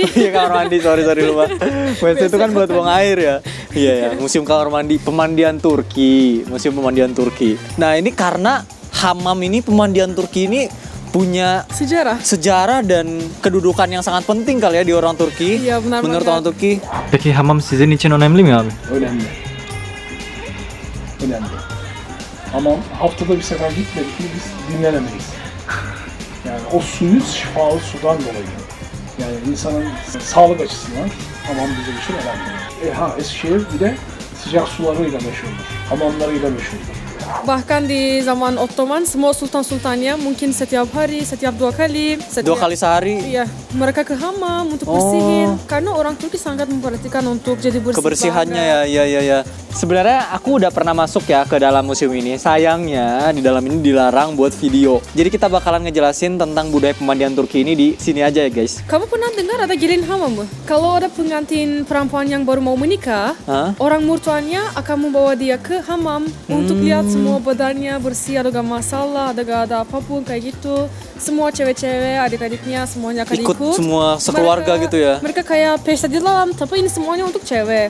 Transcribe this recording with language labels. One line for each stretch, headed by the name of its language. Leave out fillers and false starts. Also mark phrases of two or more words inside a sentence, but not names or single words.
Indonesian: Iya, kamar mandi, sorry lupa. WC itu kan buat buang air ya. Iya ya, museum kamar mandi, pemandian Turki, museum pemandian Turki. Nah ini karena hamam ini, pemandian Turki ini punya sejarah dan kedudukan yang sangat penting kali ya di orang Turki. Iya, benar Menurut banget. orang Turki.
Turkish: Peki hamam sizin için önemli mi abi? Önemli. Önemli. Ama haftada bir sefer gitmedik mi biz dinlenemeyiz. Yani o suyu şifalı sudan dolayı. Yani insanın sağlık açısından hamam bizim için önemli. Eskişehir bir de sıcak sularıyla meşhurdur. Hamamlarıyla meşhurdur.
Indonesian: Bahkan di zaman Ottoman semua sultan-sultannya mungkin setiap hari, setiap 2 kali. Dua kali sehari Iya, mereka ke hamam untuk bersihin. Karena orang Turki sangat memperhatikan untuk jadi bersih kebersihannya banget. ya. Sebenarnya aku udah pernah masuk ya ke dalam museum ini. Sayangnya di dalam ini dilarang buat video. Jadi kita bakalan ngejelasin tentang budaya pemandian Turki ini di sini aja ya guys. Kamu pernah dengar ada
Turkish: gelin hamam?
Indonesian: Bu? Kalau ada pengantin perempuan yang baru mau menikah, Hah? orang mertuanya akan membawa dia ke hamam untuk lihat semua badannya bersih, ada gak masalah, ada gak ada apapun kayak gitu. Semua cewek-cewek, adik-adiknya semuanya akan Ikut ikut. semua sekeluarga gitu ya? Mereka kayak pesta di dalam, tapi ini semuanya untuk cewek.